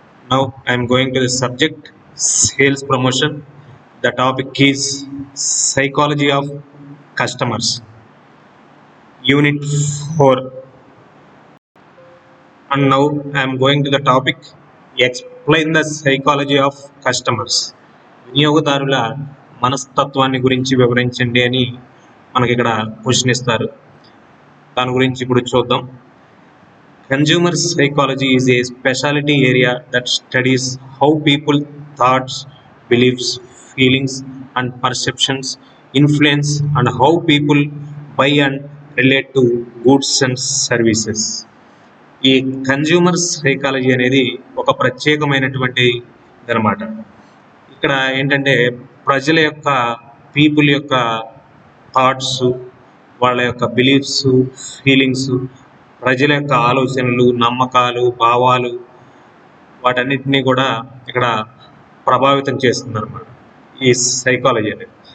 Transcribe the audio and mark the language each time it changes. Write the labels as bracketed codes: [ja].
[en] Now I am going to the subject sales promotion. The topic is psychology of customers. Unit 4. And now I am going to the topic explain the psychology of customers. [te] వినియోగదారుల మనస్తత్వాన్ని గురించి వివరించండి అని మనకి ఇక్కడ question ఇస్తారు. దాని గురించి ఇప్పుడు చూద్దాం. [en] Consumer psychology is a specialty area that studies how people thoughts, beliefs, feelings and perceptions influence and how people buy and relate to goods and services. [te] ఈ కన్జ్యూమర్ సైకాలజీ అనేది ఒక ప్రత్యేకమైనటువంటి అన్నమాట. ఇక్కడ ఏంటంటే ప్రజల యొక్క పీపుల్ యొక్క థాట్స్, వాళ్ళ యొక్క బిలీఫ్స్, ఫీలింగ్స్, ప్రజల యొక్క ఆలోచనలు, నమ్మకాలు, భావాలు వాటన్నిటినీ కూడా ఇక్కడ ప్రభావితం చేస్తుంది అనమాట ఈ సైకాలజీ అనేది.